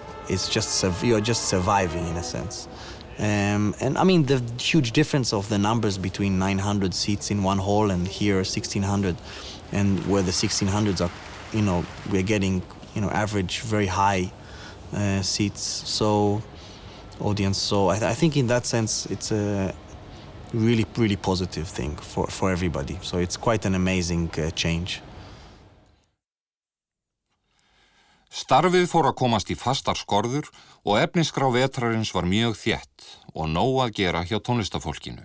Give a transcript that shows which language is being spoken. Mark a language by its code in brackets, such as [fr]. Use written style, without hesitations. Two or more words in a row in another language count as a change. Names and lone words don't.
[en] It's just you're just surviving in a sense. And I mean, the huge difference of the numbers between 900 seats in one hall and here 1,600, and where the 1,600s are, you know, we're getting, you know, average very high seats, so audience. So I think in that sense it's a really, really positive thing for everybody. So it's quite an amazing change. [is] Starfið fór að komast í fastar skorður og efnisgrá vetrarins var mjög þétt og nóg að gera hjá tónlistafólkinu.